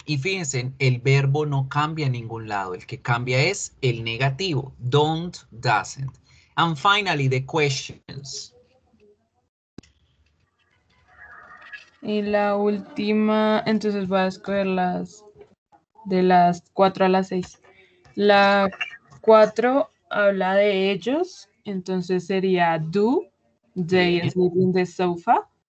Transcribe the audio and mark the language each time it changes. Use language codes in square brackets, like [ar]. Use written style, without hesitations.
[es] Y fíjense, el verbo no cambia en ningún lado. El que cambia es el negativo. [en] Don't, doesn't. And finally, the questions. [es] Y la última, entonces voy a escoger las de las 4 a las 6. La 4 habla de ellos, entonces sería [en] do, they [es] Bien. [en] sleep in the sofa.